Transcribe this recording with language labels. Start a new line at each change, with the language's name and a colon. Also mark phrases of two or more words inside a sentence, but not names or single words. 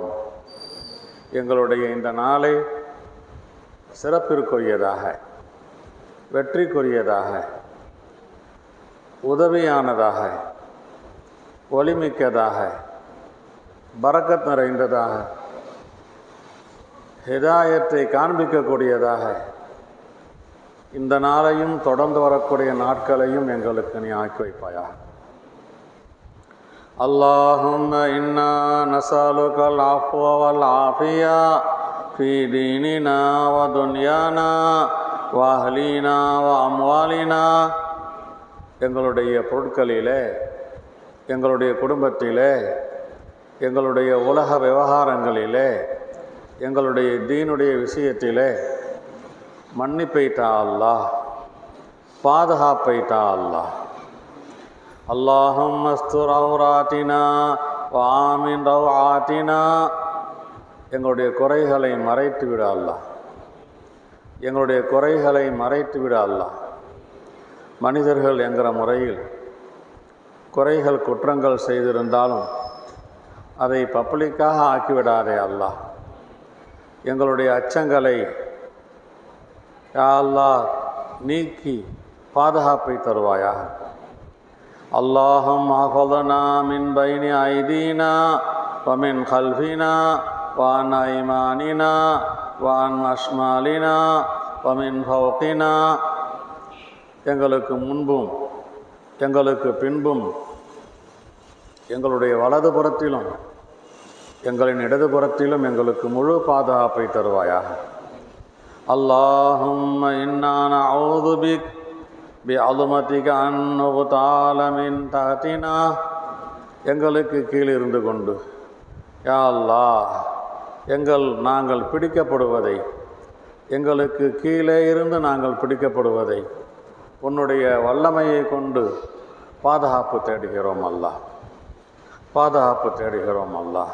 Tamil: எங்களுடைய இந்த நாளை சிறப்பிற்குரியதாக, வெற்றிக்குரியதாக, உதவியானதாக, ஒளிமிக்கதாக, பரக்கத் நிறைந்ததாக, ஹிதாயத்தை காண்பிக்கக்கூடியதாக இந்த நாளையும் தொடர்ந்து வரக்கூடிய நாட்களையும் எங்களுக்கு நீ ஆக்கி வைப்பாயாக.
Arabic: اللهم إنا نسألك العفو والعافية في ديننا ودنيانا وأهلنا وأموالنا.
Tamil: எங்களுடைய பொருட்களிலே, எங்களுடைய குடும்பத்திலே, எங்களுடைய உலக விவகாரங்களிலே, எங்களுடைய தீனுடைய விஷயத்திலே மன்னிப்பை தா அல்லாஹ், பாதுகாப்பை தா அல்லாஹ்.
Arabic: اللهم استر عوراتنا وآمن روعاتنا.
Tamil: எங்களுடைய குறைகளை மறைத்து விட அல்லாஹ், எங்களுடைய குறைகளை மறைத்து விட அல்லாஹ். மனிதர்கள் என்கிற முறையில் குறைகள் குற்றங்கள் செய்திருந்தாலும் அதை பப்ளிக்காக ஆக்கிவிடாதே அல்லாஹ். எங்களுடைய அச்சங்களை
Arabic: يا الله
Tamil: நீக்கி பாதுகாப்பை தருவாயாக.
Arabic: اللهم احفظنا من بين أيدينا ومن خلفنا وعن أيماننا وعن أشمالنا ومن فوقنا.
Tamil: எங்களுக்கு முன்பும் எங்களுக்கு பின்பும் எங்களுடைய வலது புறத்திலும் எங்களின் இடது புறத்திலும் எங்களுக்கு முழு பாதுகாப்பை தருவாயாக.
Arabic: اللهم إنا نعوذ بك بعظمتك أن نغتال من تحتنا.
Tamil: எங்களுக்கு கீழிருந்து கொண்டு
Arabic: يا الله
Tamil: நாங்கள் பிடிக்கப்படுவதை, எங்களுக்கு கீழே இருந்து நாங்கள் பிடிக்கப்படுவதை உன்னுடைய வல்லமையை கொண்டு பாதுகாப்பு தேடுகிறோம் அல்லாஹ், பாதுகாப்பு தேடுகிறோம் அல்லாஹ்.